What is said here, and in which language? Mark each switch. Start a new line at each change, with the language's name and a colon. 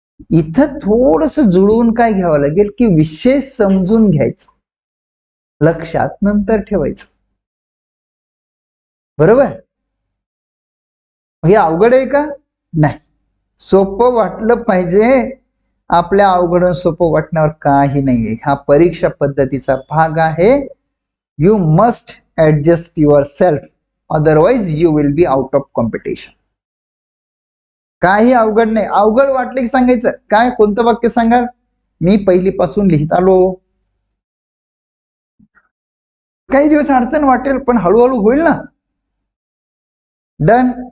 Marathi: इथं थोडस जुळवून काय घ्यावं लागेल की विषय समजून घ्यायचं, लक्षात नंतर ठेवायचं. बरोबर? हे अवघड आहे का? नाही, सोपं वाटलं पाहिजे. आपल्या अवघड सोपं वाटण्यावर काही नाहीये, हा परीक्षा पद्धतीचा भाग आहे.
English: You must adjust yourself, otherwise you will be out of competition.
Marathi: काही अवघड नाही. अवघड वाटले की सांगायचं, काय कोणतं वाक्य सांगाल? मी पहिलीपासून लिहित आलो. काही दिवस अडचण वाटेल पण हळूहळू होईल ना. डन.